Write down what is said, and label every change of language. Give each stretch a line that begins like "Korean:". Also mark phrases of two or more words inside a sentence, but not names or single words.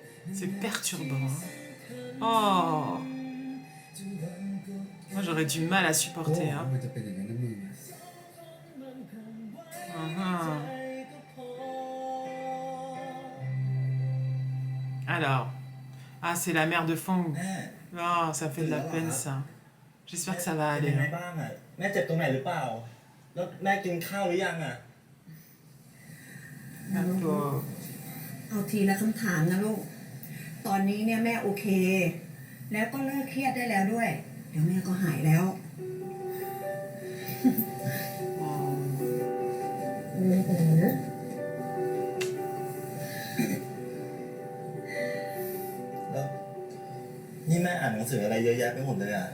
French: C'est perturbant. Oh. Moi, j'aurais du mal à supporter. Hein.
Thai: มันจะเป็นอย่างนั้นนะมึง
French: Mhm. Alors. Ah, c'est la mère de Fong.
Thai: แม่
French: Oh, ça fait de la peine, ça. J'espère que ça va
Thai: เป็น
French: aller.
Thai: ยังไง
French: Hein.
Thai: บ้างอ่ะแม่เจ็บตรงไหนหรือเปล่า แล้วแม่กินข้าวหรือยังอ่ะ
French: La pauvre.
Thai: เอาทีละคำถามนะลูก ตอนนี้เนี่ยแม่โอเค แล้วก็เลิกเครียดได้แล้วด้วย เดี๋ยวแม่ก็หายแล้ว แล้วนี่แม่อ่านหนังสืออะไรเยอะแยะไปหมดเลยอ่ะ